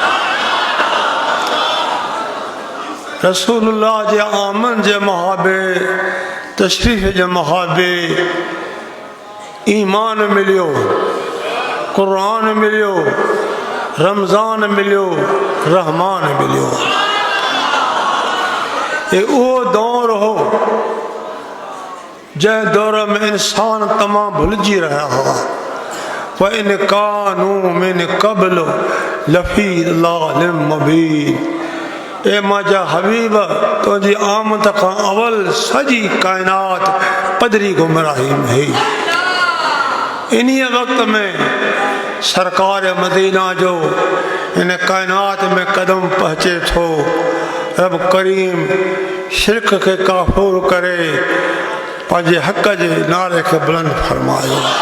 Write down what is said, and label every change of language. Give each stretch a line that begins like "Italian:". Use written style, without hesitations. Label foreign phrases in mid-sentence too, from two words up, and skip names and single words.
Sindhi: रसूलुल्लाह जे आमद जे महाबे, तशरीफ़ जे महाबे ईमान मिलियो, क़ुरान मिलियो, रमज़ान मिलियो, रहमान मिलियो। ये उहो दौर हो जंहिं दौर में इंसान तमामु भुलिजी रहा हुआ।
Arabic: إن كانوا من قبل لفي ضلال مبين.
Sindhi: ए मुंहिंजा हबीब तुंहिंजी आमद खां अवल सॼी काइनात पधरी गुमराही में हुई। इन्हीअ वक़्त में सरकार मदीना जो इन काइनात में कदम पहुचे थो। रब करीम शिरक के काफ़ूर करे पंहिंजे हक़ जे नारे खे बुलंद फरमायो।